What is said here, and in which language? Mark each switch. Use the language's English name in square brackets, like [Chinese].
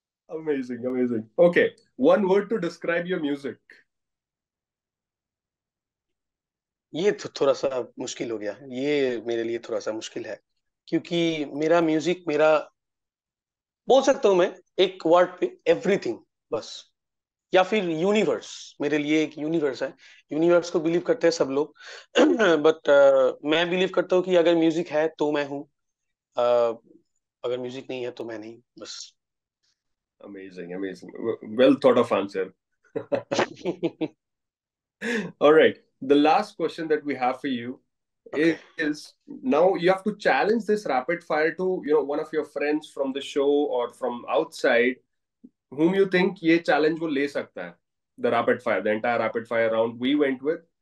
[English] Amazing, amazing. Okay, one word to describe your music. [Hindi] ये थोड़ा सा मुश्किल हो गया. ये मेरे लिए थोड़ा सा मुश्किल है, क्योंकि मेरा म्यूजिक, मेरा बोल सकता हूँ मैं एक वर्ड पे एवरीथिंग बस. या फिर यूनिवर्स, मेरे लिए एक यूनिवर्स है. यूनिवर्स को बिलीव करते हैं सब लोग. बट मैं बिलीव करता हूँ कि अगर म्यूजिक है तो मैं हूँ, अगर म्यूजिक नहीं है तो मैं नहीं, बस. [English] Amazing, amazing. Well thought of answer. All right. The last question that we have for you Okay. is, now you have to challenge this rapid fire to, one of your friends from the show or from outside, whom you think [Hindi] ये challenge वो ले सकता है, [English] the rapid fire, the entire rapid fire round we went with.